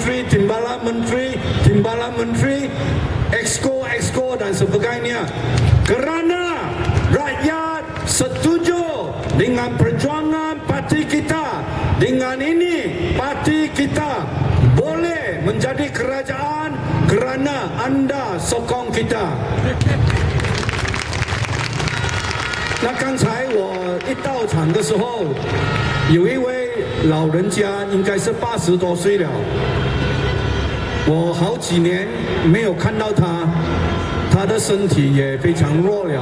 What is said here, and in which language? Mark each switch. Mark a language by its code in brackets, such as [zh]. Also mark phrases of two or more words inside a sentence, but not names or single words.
[ms] menteri, exco dan sebagainya, kerana rakyat setuju dengan perjuangan parti kita. Dengan ini parti kita boleh menjadi kerajaan kerana anda sokong kita. [zh] 那刚才我一到场的时候，有一位老人家，应该是80多岁了，我好几年没有看到他，他的身体也非常弱了。